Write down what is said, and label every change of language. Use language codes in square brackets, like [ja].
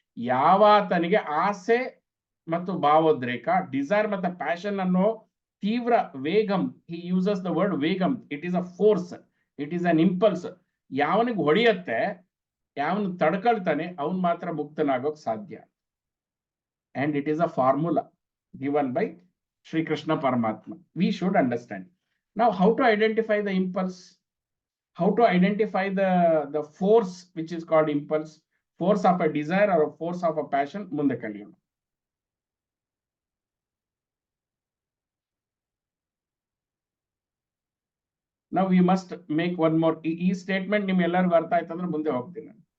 [kn] ಯಾವಾತನಿಗೆ ಆಸೆ ಮತ್ತು ಭಾವೋದ್ರೇಕ, ಡಿಸೈರ್ ಮತ್ತು ಪ್ಯಾಷನ್ ಅನ್ನೋ ತೀವ್ರ ವೇಗಂ, [en] He uses the word vegam, it is a force, it is an impulse. [kn] ಯಾವನಿಗೆ ಹೊಡೆಯತ್ತೆ, ಯಾವನು ತಡ್ಕೊಳ್ತಾನೆ, ಅವನ್ ಮಾತ್ರ ಮುಕ್ತನಾಗೋಕ್ ಸಾಧ್ಯ. [en] And it is a formula given by Sri Krishna Paramatma. We should understand. Now, how to identify the impulse? How to identify the force which is called impulse? Force of a desire or a force of a passion? [kn] Munde kaliyona. [en] Now we must make one more. [kn] ಈ statement ನಿಮ್ ಎಲ್ಲರಿಗೂ ಅರ್ಥ ಆಯ್ತು ಅಂದ್ರೆ ಮುಂದೆ ಹೋಗ್ತೀನಿ.